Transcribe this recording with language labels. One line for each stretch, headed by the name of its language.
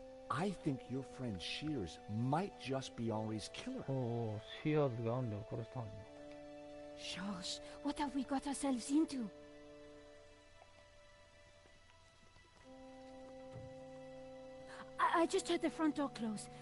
English: I think your friend Shears might just be Henri's killer.
Japanese: おお、シアーズがアンデを殺したんだ。
English: Josh, what have we got ourselves into? I just heard the front door close.